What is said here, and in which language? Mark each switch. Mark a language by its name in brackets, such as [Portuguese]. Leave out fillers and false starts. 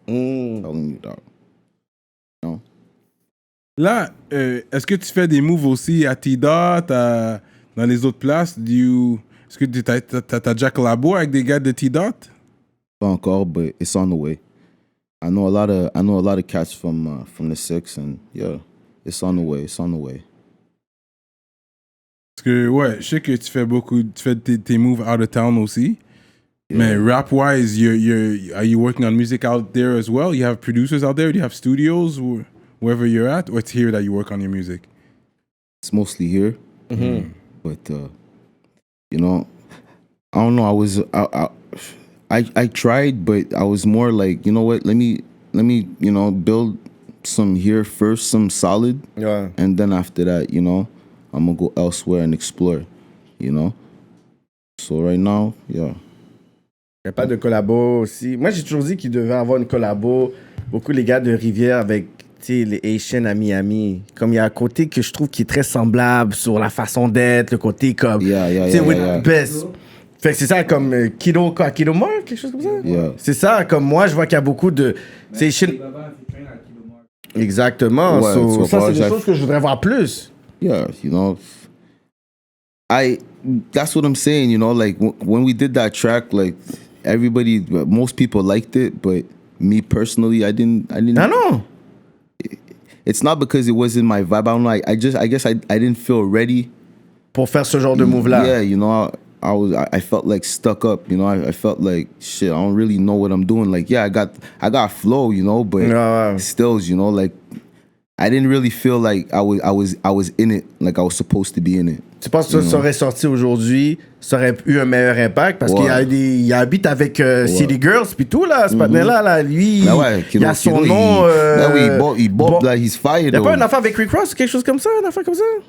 [English] Telling you, dog. No? [French] Là, est-ce que tu fais des moves aussi à T-Dot, dans les autres places? Est-ce que t'as déjà collabo avec des gars de T-Dot? Pas encore, [English] but it's on the way. I know a lot of cats from the 6, and yeah, it's on the way. It's on the way. [French] Parce que ouais, je sais que tu fais tes moves [English] out of town [French] aussi. [English] Yeah. Mais rap-wise, are you working on music out there as well? You have producers out there? Do you have studios wherever you're at? Or it's here that you work on your music? It's mostly here. But, you know, I don't know. I tried, but I was more like, you know what? Let me, you know, build some here first, some solid. Yeah. And then after that, you know, I'm going to go elsewhere and explore, you know? So right now, yeah. [French] Il n'y a pas de collabo aussi. Moi, j'ai toujours dit qu'il devait avoir une collabo. Beaucoup les gars de Rivière avec les Haitians à Miami. Comme il y a un côté que je trouve qui est très semblable sur la façon d'être, le côté comme... Best. Fait que c'est ça comme Kido Mark, quelque chose comme ça? [English] Yeah. [French] C'est ça, comme moi, je vois qu'il y a beaucoup de... C'est exactement. Ouais, so, ça, c'est des choses que je voudrais voir plus. [English] Yeah, you know... That's what I'm saying, you know, like when we did that track, like most people liked it, but me personally, I didn't. I know. It's not because it wasn't my vibe. I don't know. I guess I didn't feel ready [French] pour faire ce genre de move là. [English] Yeah, you know, I felt like stuck up, you know. I felt like shit. I don't really know what I'm doing. Like, yeah, I got flow, you know, but still, you know, like I didn't really feel like I was in it, like I was supposed to be in it. [French] Tu penses que ça aurait sorti aujourd'hui, ça aurait eu un meilleur impact? Parce qu'il y a un beat avec City Girls puis tout, là, ce patin-là, lui, il a son nom... il bob, là, [English] he's fired. [French] Il n'y a pas une affaire avec Rick Ross, quelque chose comme ça, une affaire comme ça?